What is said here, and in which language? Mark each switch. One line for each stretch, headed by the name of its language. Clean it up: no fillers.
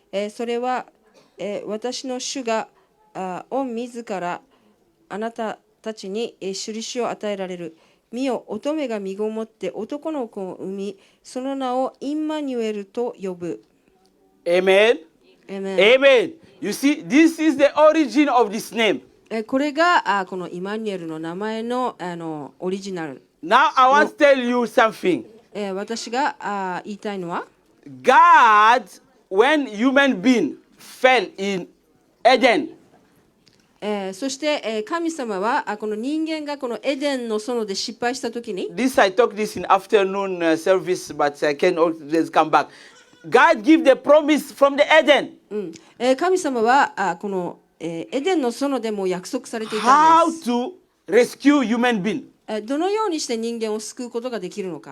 Japanese: それは、私の主が御自らあなたたちに印を与えられる。見よ、乙女が身ごもって男の子を産み、その名をインマニュエルと呼ぶ。
English: Amen. Amen. Amen. You see, this is the origin of this name.
Japanese: これがこのイマニュエルの名前のオリジナル。
English: Now I want to tell you something.
Japanese: 私が言いたいのは、
English: God, when human being fell in Eden,
Japanese: そして、神様はこの人間がこのエデンの園で失敗したときに、
English: this I talked this in afternoon service, but I can always come back. God give the promise from the Eden.
Japanese: 神様はこの、エデンの園でも約束されていたん
English: How
Japanese: です。
English: to rescue human being.
Japanese: どのようにして人間を救うことができるのか。